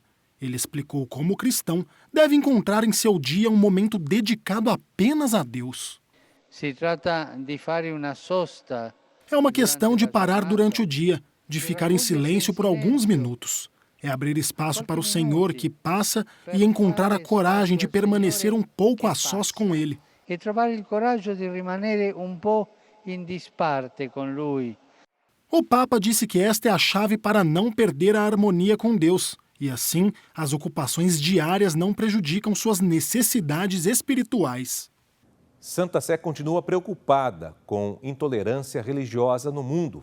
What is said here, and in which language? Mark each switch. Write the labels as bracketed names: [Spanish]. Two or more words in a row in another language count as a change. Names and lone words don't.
[Portuguese] Ele explicou como o cristão deve encontrar em seu dia um momento dedicado apenas a Deus. É uma questão de parar durante o dia, de ficar em silêncio por alguns minutos. É abrir espaço para o Senhor que passa e encontrar a coragem de permanecer um pouco a sós com Ele. [Italian] E trovare il coraggio di rimanere un po' in disparte con Lui. [Portuguese] O Papa disse que esta é a chave para não perder a harmonia com Deus. E assim, as ocupações diárias não prejudicam suas necessidades espirituais. Santa Sé continua preocupada com intolerância religiosa no mundo.